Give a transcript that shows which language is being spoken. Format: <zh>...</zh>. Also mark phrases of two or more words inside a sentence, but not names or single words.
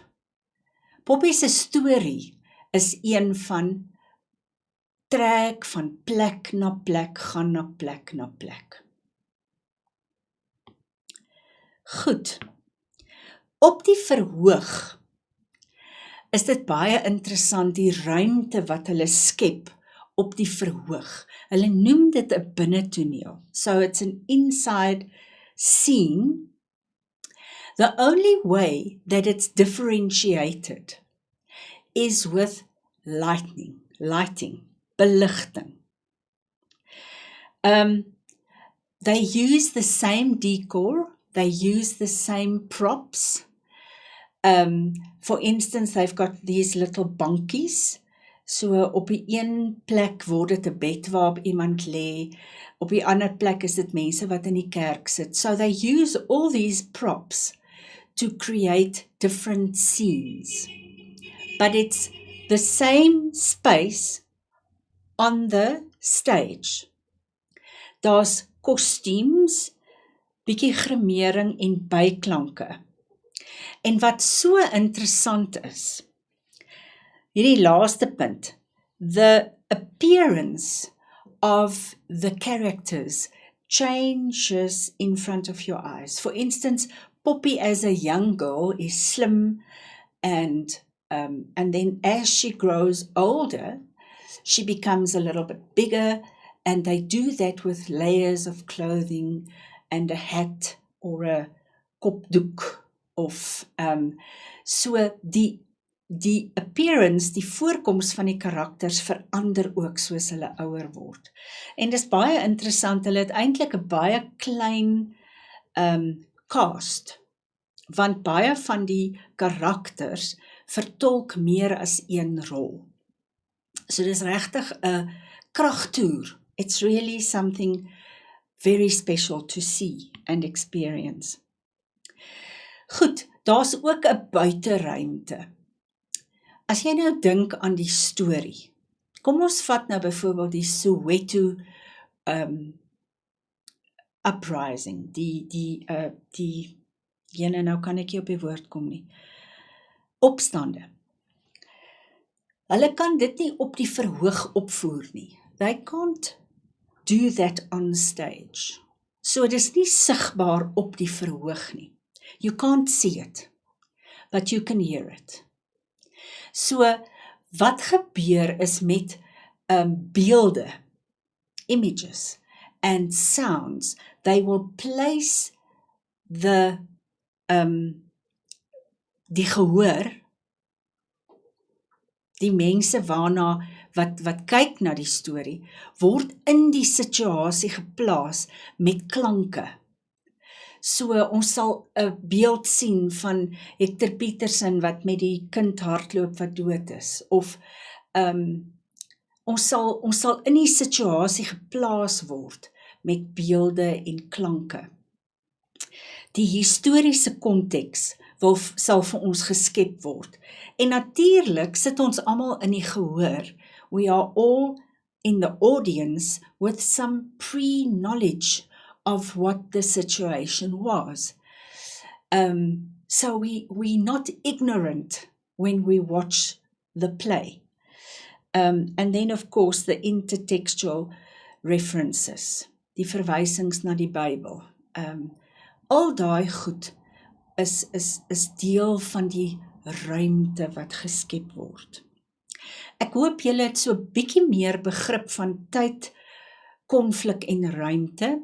<af>Poppy se storie is een van trek van plek na plek, gaan na plek na plek. Goed. Op die verhoog is dit baie interessant die ruimte wat hulle skep op die verhoog. Hulle noem dit 'n binnetoneel.</af> <en>So it's an inside scene. The only way that it's differentiated is with lighting, beligting. They use the same decor, they use the same props. For instance, they've got these little bankies.</en> <af>So op die een plek word dit 'n bed waarop iemand lê, op die ander plek is dit mense wat in die kerk sit.</af> <en>So they use all these props to create different scenes. But it's the same space on the stage.</en> <af>Daar's kostuums, bietjie grimering en byklanke. En wat so interessant is, hierdie laaste punt,</af> <en>the appearance of the characters changes in front of your eyes. For instance, Poppy as a young girl is slim and then as she grows older, she becomes a little bit bigger, and they do that with layers of clothing and a hat or a kopdoek</en> <af>of so die appearance, die voorkoms van die karakters verander ook soos hulle ouer word. En dis baie interessant, hulle het eintlik 'n baie klein cast, want baie van die karakters vertolk meer as een rol. So dis regtig 'n kragtoer.</af> <en>It's really something very special to see and experience.</en> <af>Goed, daar's ook 'n buiteruimte. As jy nou dink aan die storie, kom ons vat nou byvoorbeeld die Soweto uprising, die Jene, nou kan ek nie op die woord kom nie. Opstande. Hulle kan dit nie op die verhoog opvoer nie.</af> <en>They can't do that on stage.</en> <af>So dit is nie sigbaar op die verhoog nie.</af> <en>You can't see it, but you can hear it.</en> <af>So wat gebeur is met beelde,</af> <en>images and sounds, they will place</en> <af>die gehoor, die mense waarna wat kyk na die storie, word in die situasie geplaas met klanke. So ons sal 'n beeld sien van Hector Peterson wat met die kind hardloop wat dood is, of ons sal in die situasie geplaas word met beelde en klanke. Die historiese konteks sal vir ons geskep word. En natuurlik sit ons almal in die gehoor.</af> <en>We are all in the audience with some pre-knowledge of what the situation was. So we're not ignorant when we watch the play. And then of course the intertextual references,</en> <af>die verwysings na die Bybel. Al daai goed is deel van die ruimte wat geskep word. Ek hoop julle het so 'n bietjie meer begrip van tyd, konflik en ruimte.</af>